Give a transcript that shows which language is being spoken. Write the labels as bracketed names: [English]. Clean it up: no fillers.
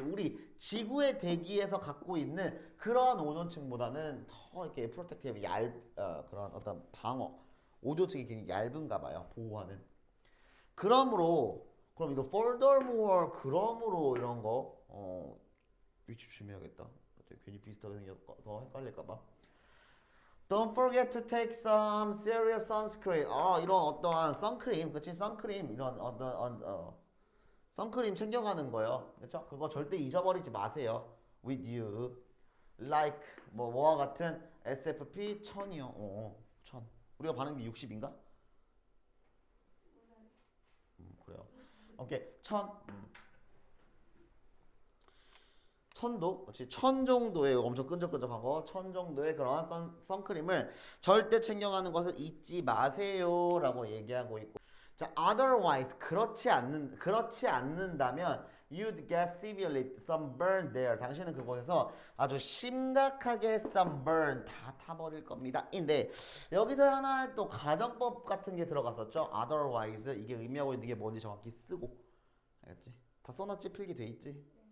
[Korean] 우리 지구의 대기에서 갖고 있는 그러한 오존층보다는 더 이렇게 프로텍티브 그런 어떤 방어 오존층이 굉장히 얇은가 봐요. 보호하는. 그러므로 그럼 이거 furthermore 그러므로 이런 거 위치 조심해야겠다. 괜히 비슷하게 생겨서 헷갈릴까봐. [English] Don't forget to take some serious sunscreen. [Korean] 이런 어떠한 선크림, 그치? 선크림 이런 어떤 선크림 챙겨가는 거요. 그렇죠? 그거 절대 잊어버리지 마세요. [English] With you, like [Korean] 뭐와 같은 [English] SFP 1000이요. [Korean] 1000. 우리가 바른 게 60인가? 그래요. 오케이, 1000. 1000도, 그렇지? 1000 정도의 엄청 끈적끈적하고 1000 정도의 그런 선크림을 절대 챙겨가는 것을 잊지 마세요라고 얘기하고 있고. [English] 자, otherwise [Korean] 그렇지 않는다면 [English] you'd get severely sunburned there. [Korean] 당신은 그곳에서 아주 심각하게 sunburn 다 타버릴 겁니다. 근데 여기서 하나 또 가정법 같은 게 들어갔었죠. otherwise 이게 의미하고 있는 게 뭔지 정확히 쓰고. 알겠지? 다 써놨지? 필기돼 있지?